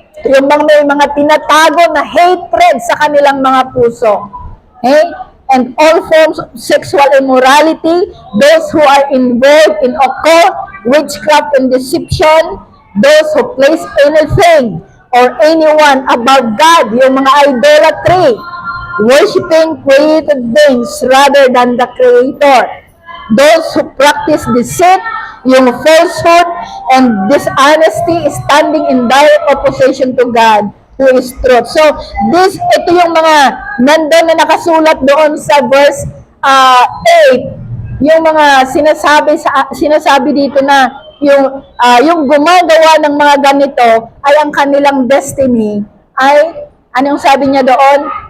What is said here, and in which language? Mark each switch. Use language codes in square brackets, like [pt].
[tl] Yung may mga tinatago na hatred sa kanilang mga puso, okay? [en] And all forms of sexual immorality, those who are involved in occult, witchcraft and deception, those who place anything or anyone above God, yung mga idolatry, worshiping created things rather than the Creator. Those who practice deceit, yung falsehood and dishonesty, standing in direct opposition to God, who is truth. [tl] So, ito yung mga nandun na nakasulat doon sa verse 8, yung mga sinasabi dito na yung gumagawa ng mga ganito ay ang kanilang destiny ay, anong sabi niya doon?